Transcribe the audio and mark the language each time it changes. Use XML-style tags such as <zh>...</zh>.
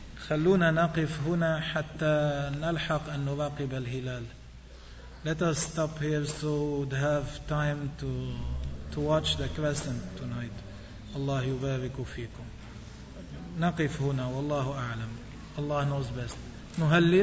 <ar>خلونا نقف هنا حتى نلحق أن نراقب الهلال.</ar> <en>Let us stop here so we'd have time to watch the crescent tonight.</en> <ar>الله يبارك فيكم. نقف هنا والله أعلم. الله</ar> <en>knows best.</en> <ar>نهلل.</ar>